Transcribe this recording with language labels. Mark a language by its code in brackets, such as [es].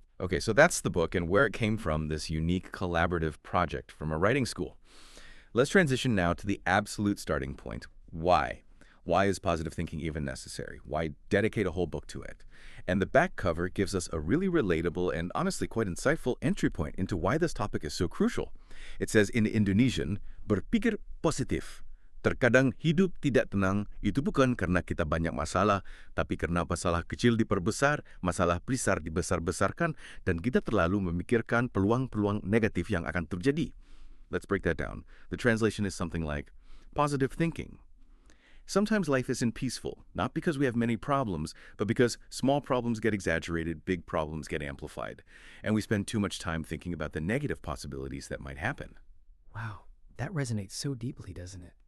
[en] Okay, so that's the book and where it came from, this unique collaborative project from a writing school. Let's transition now to the absolute starting point. Why? Why is positive thinking even necessary? Why dedicate a whole book to it? And the back cover gives us a really relatable and honestly quite insightful entry point into why this topic is so crucial. It says in Indonesian, [id] berpikir positif. Terkadang hidup tidak tenang, itu bukan karena kita banyak masalah, tapi karena masalah kecil diperbesar, masalah besar dibesar-besarkan, dan kita terlalu memikirkan peluang-peluang negatif yang akan terjadi. [en] Let's break that down. The translation is something like, positive thinking. Sometimes life isn't peaceful, not because we have many problems, but because small problems get exaggerated, big problems get amplified, and we spend too much time thinking about the negative possibilities that might happen. Wow, that resonates so deeply, doesn't it?